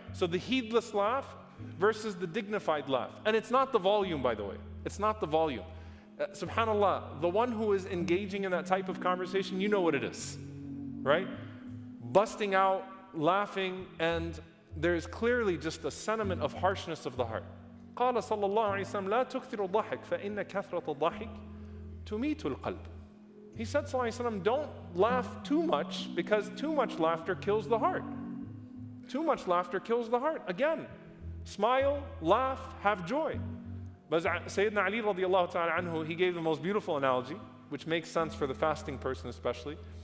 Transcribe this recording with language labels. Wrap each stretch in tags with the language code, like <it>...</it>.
<en>So the heedless laugh versus the dignified laugh. And it's not the volume, by the way. It's not the volume. Subhanallah, the one who is engaging in that type of conversation, you know what it is, right? Busting out, laughing, and there's clearly just a sentiment of harshness of the heart.</en> <ar>قال صلى الله عليه وسلم لا تكثر الضحك فإن كثرة الضحك تميت القلب.</ar> <en>He said, sallallahu alaihi wasallam, don't laugh too much because too much laughter kills the heart. Too much laughter kills the heart. Again, smile, laugh, have joy. But Sayyidina Ali radiallahu ta'ala anhu, he gave the most beautiful analogy, which makes sense for the fasting person especially.</en>